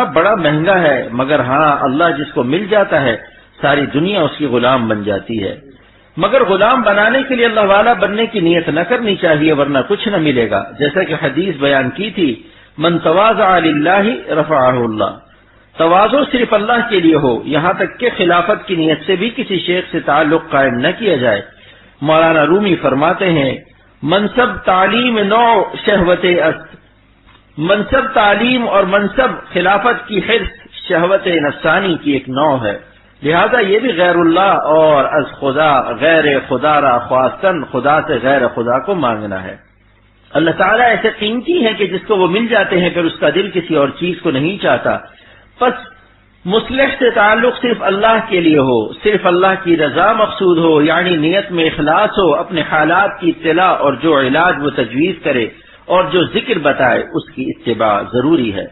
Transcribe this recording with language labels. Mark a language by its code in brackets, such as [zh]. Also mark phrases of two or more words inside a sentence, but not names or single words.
[ur] بڑا مہنگا ہے، مگر ہاں اللہ جس کو مل جاتا ہے ساری دنیا اس کی غلام بن جاتی ہے، مگر غلام بنانے کے لیے اللہ والا بننے کی نیت نہ کرنی چاہیے ورنہ کچھ نہ ملے گا، جیسا کہ حدیث بیان کی تھی [ar] من تواضع للہ رفعہ اللہ، [ur] تواضع صرف اللہ کے لیے ہو، یہاں تک کہ خلافت کی نیت سے بھی کسی شیخ سے تعلق قائم نہ کیا جائے۔ مولانا رومی فرماتے ہیں [fa] منصب تعلیم نو شہوت است، [ur] منصب تعلیم اور منصب خلافت کی حرص شہوت نفسانی کی ایک نوع ہے، لہذا یہ بھی غیر اللہ اور [fa] از خدا غیر خدا را خواستن، [ur] خدا سے غیر خدا کو مانگنا ہے۔ اللہ تعالیٰ ایسے قیمتی ہیں کہ جس کو وہ مل جاتے ہیں پھر اس کا دل کسی اور چیز کو نہیں چاہتا، پس مصلح سے تعلق صرف اللہ کے لیے ہو، صرف اللہ کی رضا مقصود ہو، یعنی نیت میں اخلاص ہو، اپنے حالات کی اطلاع اور جو علاج وہ تجویز کرے اور جو ذکر بتائے اس کی اتباع ضروری ہے۔